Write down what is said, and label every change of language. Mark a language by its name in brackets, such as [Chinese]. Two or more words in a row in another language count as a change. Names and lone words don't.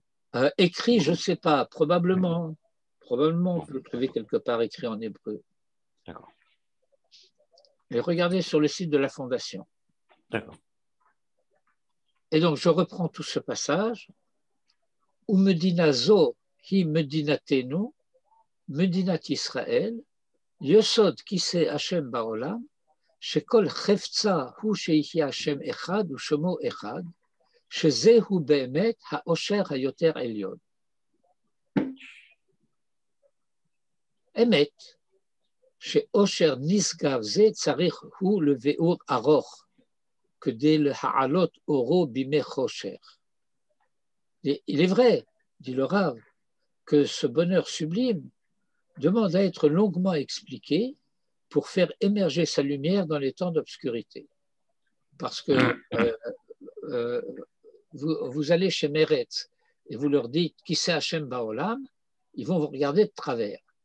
[French] Écrit, je ne sais pas, probablement. Probablement, on peut le trouver quelque part écrit en hébreu. D'accord. Et regardez sur le site de la Fondation. D'accord. Et donc, je reprends tout ce passage. [Hebrew] ומדינה זו היא מדינתנו, מדינת ישראל, יסוד כסא השם בעולם, שכל חפצה הוא שיהיה השם אחד ושמו אחד, שזהו באמת האושר היותר עליון. Emet, שאושר נשגב זה צריך הוא לבאור ארוך, כדי להעלות אורו בימי חושך. [French] Il est vrai, dit le Rav, que ce bonheur sublime demande à être longuement expliqué pour faire émerger sa lumière dans les temps d'obscurité. Parce que vous allez chez Meretz et vous leur dites qui c'est [Hebrew] השם בעולם, [French] ils vont vous regarder de travers.